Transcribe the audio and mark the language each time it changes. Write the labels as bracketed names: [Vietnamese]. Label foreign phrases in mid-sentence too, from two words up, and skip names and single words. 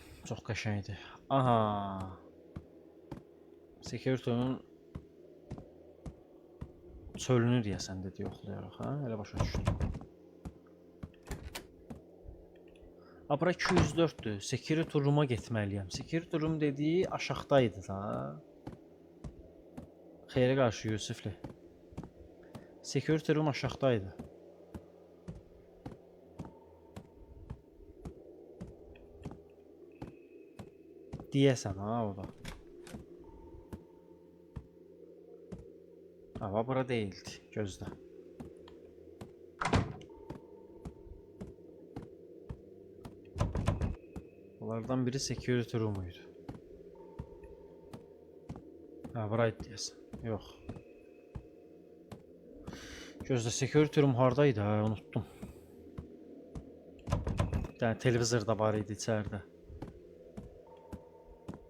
[Azerbaijani] Çox qəşəngdir. Aha. [English] Security'nin [Azerbaijani] çölünü deyəsən dedi yoxlayaraq, hə? Elə başa düşdüm. Bura 204'dür. [English] Security room'a [Azerbaijani] getməliyəm. [English] Security room [Azerbaijani] dediyi aşağıdaydı da. Xeyrə qarşı Yusifli. [English] Security room [Azerbaijani] aşağıdaydı. Deyəsən ha o da. [Turkish] Ama bura değildi. Gözlə. [Azerbaijani] Bunlardan biri [English] security room'uydu. [Azerbaijani] Ha, buraydı deyəsən. Yox. Gözlə, [English] security room [Azerbaijani] hardaydı ha, unuttum. [Turkish] Bir tane [Azerbaijani] televizor da var idi içeride.